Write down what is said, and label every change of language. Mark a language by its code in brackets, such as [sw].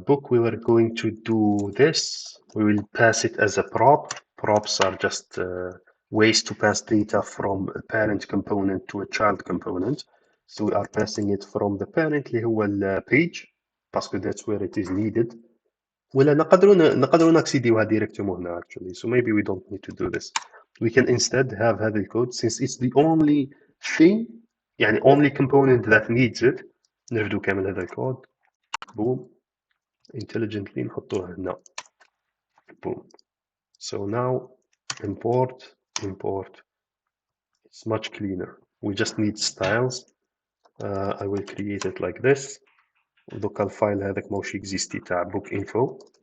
[en] book we were going to do this. We will pass it as a prop. Props are just ways to pass data from a parent component to a child component. So we are passing it from the parent [ar] اللي هو ال [en] page [ar] باسكو [en] that's where it is needed. [ar] ولا نقدروا نكسيديوها ديريكتومون هنا [en] actually. So maybe we don't need to do this. We can instead have [ar] هذا الكود [en] since it's the only thing [ar] يعني [en] only component that needs it. [ar] نرفدو كامل هذا الكود. [en] boom intelligently [ar] نحطوه هنا. [en] boom. So now import. It's much cleaner. We just need styles. I will create it like this. [ar] دوكا الفايل هذاك ماهوش اكزيستي تاع book info.